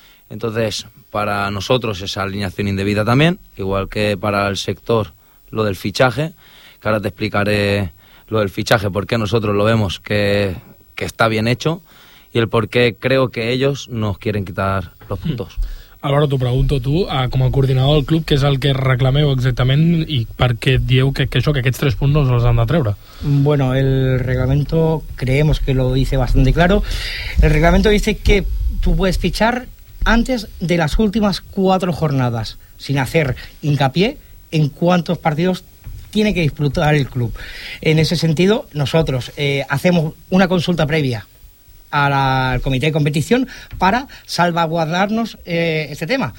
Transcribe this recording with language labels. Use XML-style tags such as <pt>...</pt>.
<es>Entonces, para nosotros esa alineación indebida también, igual que para el sector lo del fichaje, que ahora te explicaré lo del fichaje, porque nosotros lo vemos que está bien hecho, y el por qué creo que ellos nos quieren quitar los puntos.</es> <ca>Álvaro, t'ho pregunto tu, com a coordinador del club, què és el que reclameu exactament i per què dieu que aquests 3 punts no se los han de treure?</ca> <es>Bueno, el reglamento creemos que lo dice bastante claro. El reglamento dice que tú puedes fichar antes de las últimas 4 jornadas, sin hacer hincapié en cuántos partidos tiene que disputar el club. En ese sentido, nosotros hacemos una consulta previa al comité de competición para salvaguardarnos este tema.</es>